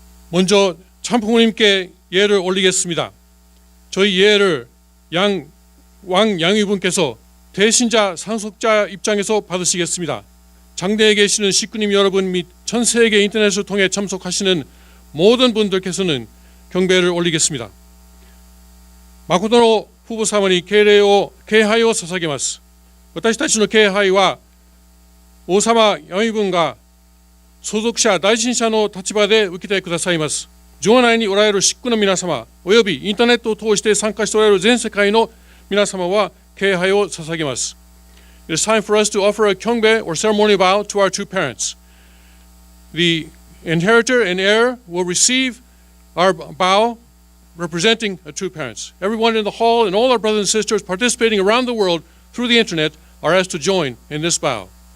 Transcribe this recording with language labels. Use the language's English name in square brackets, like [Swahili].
[Korean] 먼저 참부모님께 예를 올리겠습니다. 저희 예를 왕 양위분께서 대신자 상속자 입장에서 받으시겠습니다. 장대에 계시는 식구님 여러분 및 전 세계 인터넷을 통해 참석하시는 모든 분들께서는 경배를 올리겠습니다. [Japanese] 마코토노 후보 사모니敬を捧げます。私たちの敬拝は王様양위分が相続者大臣者の立場で受けてくださいます。場内におられる식구の皆様およびインターネットを通して参加しておられる全世界の皆様は敬拝を捧げます。 [English] It is time for us to offer a kyongbe or ceremonial bow to our two parents. The inheritor and heir will receive our bow representing our two parents. Everyone in the hall and all our brothers and sisters participating around the world through the internet are asked to join in this bow.